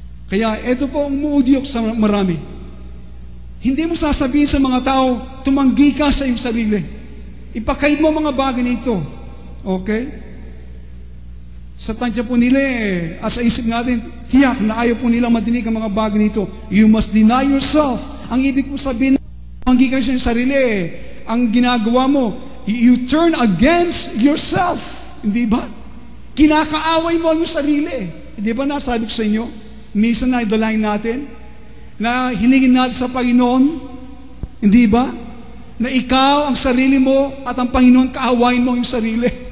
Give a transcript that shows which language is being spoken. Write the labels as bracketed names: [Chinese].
[Filipino] Kaya ito po ang umuudyok sa marami. Hindi mo sasabihin sa mga tao, tumanggi ka sa iyong sarili. Ipakaid mo mga bagay nito. Okay? Sa tansya po nila sa isip natin, tiyak na ayaw po nila madinig ang mga bagay nito. [English] You must deny yourself. [Filipino] Ang ibig po sabihin, tumanggi ka sa iyong sarili. Ang ginagawa mo, [English] you turn against yourself. [Filipino] Hindi ba? Kinakaaway mo ang iyong sarili. Hindi ba nasabi ko sa inyo? Minsan na idalahin natin, na hiningin natin sa Panginoon, hindi ba? Na ikaw, ang sarili mo, at ang Panginoon, kaawain mo yung sarili.